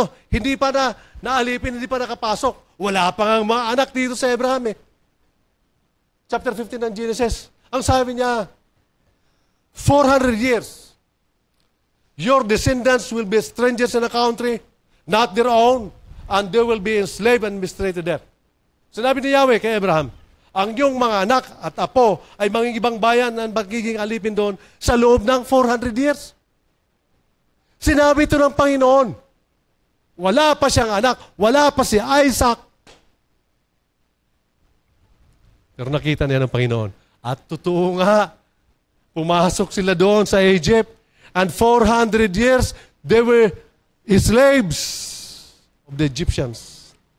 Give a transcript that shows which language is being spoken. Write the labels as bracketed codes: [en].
[tl] Hindi pa naalipin, hindi pa nakapasok. Wala pa nga mga anak dito sa Abraham eh. Chapter 15 ng Genesis. Ang sabi niya, [en] 400 years, your descendants will be strangers in a country, not their own, and they will be enslaved and mistreated to death. [tl] Sinabi ni Yahweh kay Abraham, ang iyong mga anak at apo ay mangingibang bayan at magiging alipin doon sa loob ng 400 years. Sinabi ito ng Panginoon. Wala pa siyang anak, wala pa si Isaac. Pero nakita niya ng Panginoon. At totoo nga, pumasok sila doon sa Egypt, [en] and 400 years, they were slaves of the Egyptians.